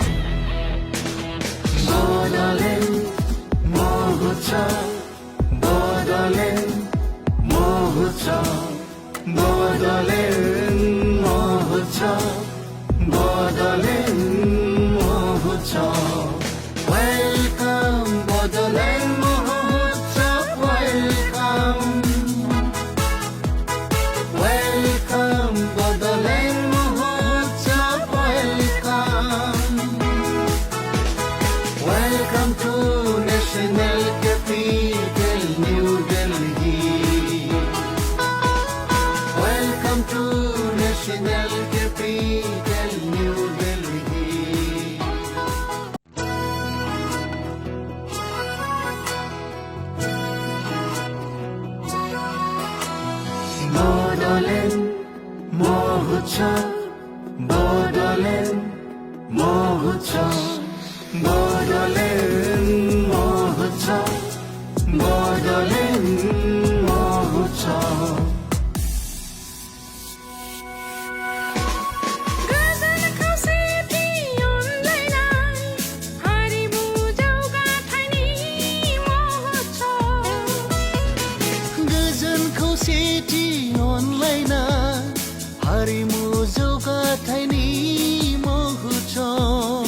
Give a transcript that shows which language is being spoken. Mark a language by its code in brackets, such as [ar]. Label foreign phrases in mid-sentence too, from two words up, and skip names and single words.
[brx] बदलेन महोत्सब बदलेन महोत्सब [en] बदलेन महोत्सब बदलेन महोत्सब Welcome Bodoland Mahotsav Welcome Welcome Bodoland Mahotsav Welcome Welcome to National Capital New Delhi Welcome to National Capital New Delhi [brx] বদলেন মহোৎসব বদলেন মহোৎসব বদলেন মহোৎসব বদলেন মহোৎসব खौसेथि अनलायनाय हारिमु जौगाथायनि महोत्सव